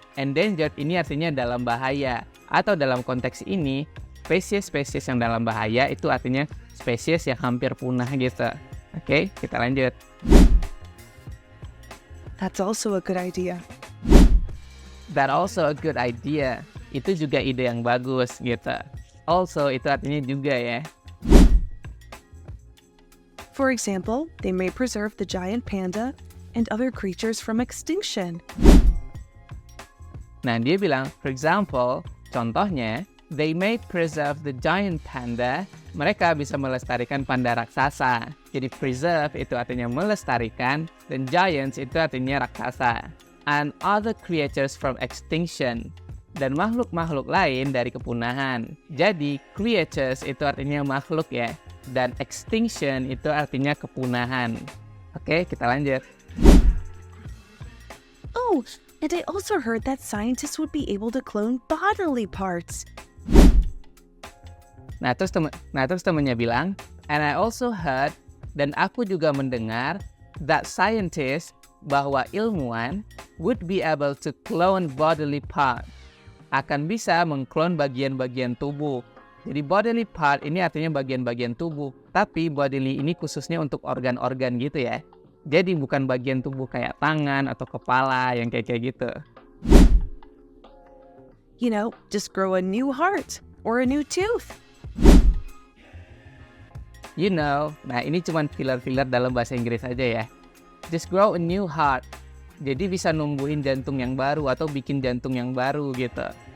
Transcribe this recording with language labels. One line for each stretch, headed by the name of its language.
Indonesian: Endangered ini artinya dalam bahaya. Atau dalam konteks ini, spesies-spesies yang dalam bahaya itu artinya spesies yang hampir punah gitu. Oke, kita lanjut.
English: That's also a good idea. That also a good idea.
Indonesian: Itu juga ide yang bagus gitu. Also itu artinya juga ya.
English: For example, they may preserve the giant panda and other creatures from extinction.
Indonesian: Nah, dia bilang,
English: for example,
Indonesian: contohnya,
English: they may preserve the giant panda.
Indonesian: Mereka bisa melestarikan panda raksasa. Jadi preserve itu artinya melestarikan, dan giants itu artinya raksasa.
English: And other creatures from extinction.
Indonesian: Dan makhluk-makhluk lain dari kepunahan. Jadi creatures itu artinya makhluk ya. Dan extinction itu artinya kepunahan. Oke, kita lanjut.
English: Oh, and I also heard that scientists would be able to clone bodily parts.
Indonesian: Nah, terus temennya bilang,
English: and I also heard,
Indonesian: dan aku juga mendengar,
English: that scientists,
Indonesian: bahwa ilmuwan,
English: would be able to clone bodily part,
Indonesian: akan bisa mengklon bagian-bagian tubuh. Jadi bodily part ini artinya bagian-bagian tubuh, tapi bodily ini khususnya untuk organ-organ gitu ya. Jadi bukan bagian tubuh kayak tangan atau kepala yang kayak gitu.
English: You know, just grow a new heart or a new tooth. You know,
Indonesian: nah ini cuma filler-filler dalam bahasa Inggris aja ya.
English: Just grow a new heart.
Indonesian: Jadi bisa numbuhin jantung yang baru atau bikin jantung yang baru gitu.